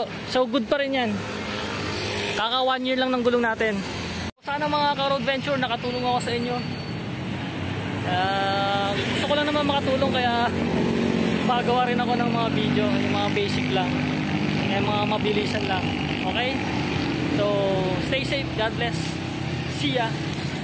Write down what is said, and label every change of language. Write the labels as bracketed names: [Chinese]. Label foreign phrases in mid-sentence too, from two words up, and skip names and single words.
[English] So good [Filipino] pa rin yan. Kaka 1 year lang ng gulong natin. Sana mga ka-road venture nakatulong ako sa inyo. Gusto ko lang naman makatulong, kaya magawa rin ako ng mga video, yung mga basic lang, yung mga mabilisan lang. Okay? [English] So stay safe, God bless, see ya.